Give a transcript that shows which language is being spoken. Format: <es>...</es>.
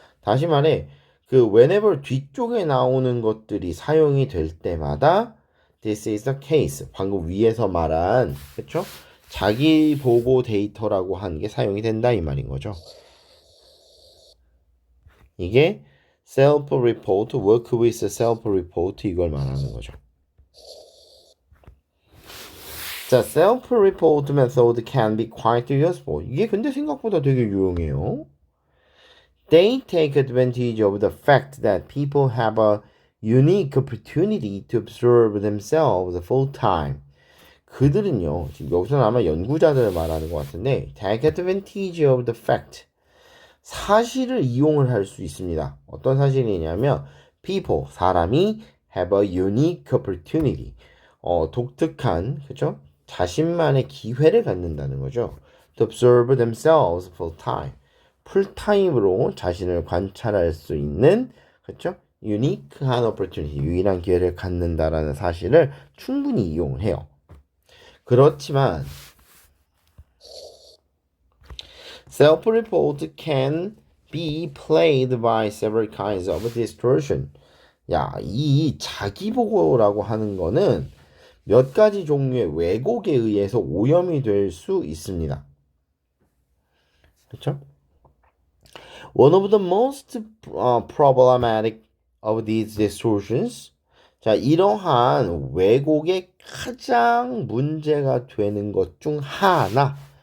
<ko>다시 말해 그 whenever 뒤쪽에 나오는 것들이 사용이 될 때마다</ko> <en>this is the case,</en> <ko>방금 위에서 말한 그쵸? 자기 보고 데이터라고 하는 게 사용이 된다 이 말인 거죠. 이게 self-report, work with self-report 이걸 말하는 거죠.</ko> <en>자, self-report method can be quite useful.</en> <ko>이게 근데 생각보다 되게 유용해요.</ko> <en>They take advantage of the fact that people have a unique opportunity to observe themselves full time.</en> <ko>그들은요, 지금 여기서는 아마 연구자들을 말하는 것 같은데,</ko> <en>take advantage of the fact.</en> <ko>사실을 이용을 할 수 있습니다. 어떤 사실이냐면, people, 사람이</ko> <en>have a unique opportunity.</en> <ko>독특한, 그죠? 자신만의 기회를 갖는다는 거죠.</ko> <en>To observe themselves full time.</en> <ko>풀타임으로 자신을 관찰할 수 있는, 그죠? 유니크한 opportunity, 유일한 기회를 갖는다라는 사실을 충분히 이용을 해요. 그렇지만</ko> <en>self-report can be played by several kinds of distortion.</en> <ko>야, 이 자기보고라고 하는 거는 몇 가지 종류의 왜곡에 의해서 오염이 될 수 있습니다. 그렇죠?</ko> <en>One of the most problematic of these distortions.</en> <ko>자, 이러한 왜곡의 가장 문제가 되는 것 중 하나.</ko>